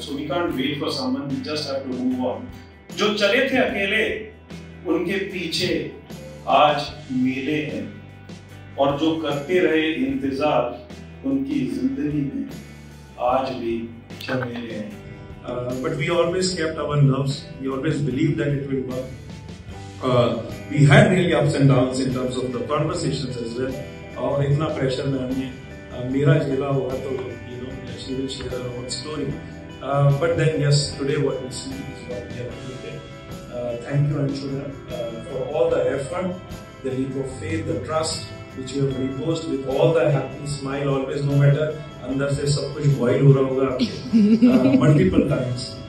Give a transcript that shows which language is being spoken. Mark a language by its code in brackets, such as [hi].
[en] So we can't wait for someone, we just have to move on. [hi] जो चले थे अकेले, उनके पीछे आज मेले हैं, और जो करते रहे इंतजार, उनकी जिंदगी में आज भी झमेले हैं। [en] But we always kept our nerves. We always believed that it will work. We had really ups and downs in terms of the conversations as well. [hi] और इतना pressure में हमने मेरा झेला हुआ, तो [en] she will share her own story. But then yes, today what we see is what we have today. Thank you Anshu for all the effort, the leap of faith, the trust which you have reposed with all the happy smile always, no matter [hi] अंदर से सब कुछ boil हो रहा होगा [en] multiple times.